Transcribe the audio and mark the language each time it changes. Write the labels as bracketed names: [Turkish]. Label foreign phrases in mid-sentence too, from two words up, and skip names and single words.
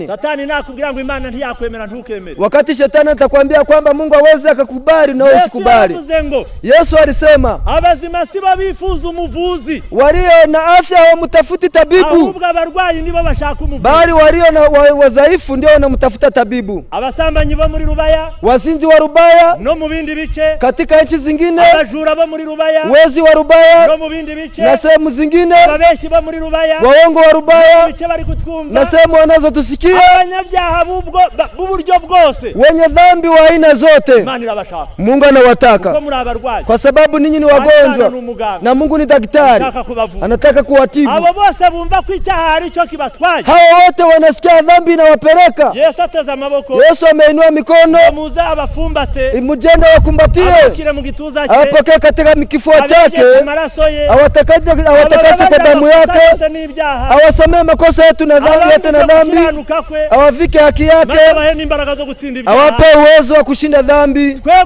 [Kinyarwanda] Satani nakubwira ngo Imana ntiyakwemera ntukemere. [Swahili] Wakati shetani atakwambia kwamba Mungu hawezi akakubali na wewe usikubali. Yesu alisema [Kinyarwanda] abazima si babifuza umuvuzi, [Swahili] walio na afya hawamtafuti tabibu, [Kinyarwanda] ahubwo abarwayi nibo bashaka umuvuzi. [Swahili] Bali walio na wadhaifu ndio wanamtafuta tabibu. [Kinyarwanda] Abasambanyi bo muri Rubaya, [Swahili] wazinzi wa Rubaya [Kinyarwanda] no mu bindi bice, [Swahili] katika nchi zingine, [Kinyarwanda] abajura bo muri Rubaya, [Swahili] wezi wa Rubaya [Kinyarwanda] no mu bindi bice, [Swahili] na sehemu zingine, [Kinyarwanda] ababeshi bo muri Rubaya, [Swahili] waongo wa Rubaya, [Kinyarwanda] bice bari kutwumva, [Swahili] na sehemu wanazotusikia, [Kinyarwanda] abanyabyaha b'uburyo bwose, [Swahili] wenye dhambi wa aina zote. [Kinyarwanda] Imana irabashaka. [Swahili] Mungu anawataka kwa sababu ninyi ni wagonjwa na Mungu ni daktari, anataka kuwatibu. [Kinyarwanda] Abo bose bumva ko icyaha ari cyo kibatwaye, [Swahili] hao wote wanasikia dhambi inawapeleka. [Kinyarwanda] Yesu ateza amaboko, [Swahili] Yesu ameinua mikono, [Kinyarwanda] muze abafumbate, [Swahili] mujende wakumbatie, apokee katika kifua chake, awatakase kwa damu yake, awasamee makosa yetu na dhambi yetu na dhambi, awavike haki yake, awape uwezo wa kushinda dhambi.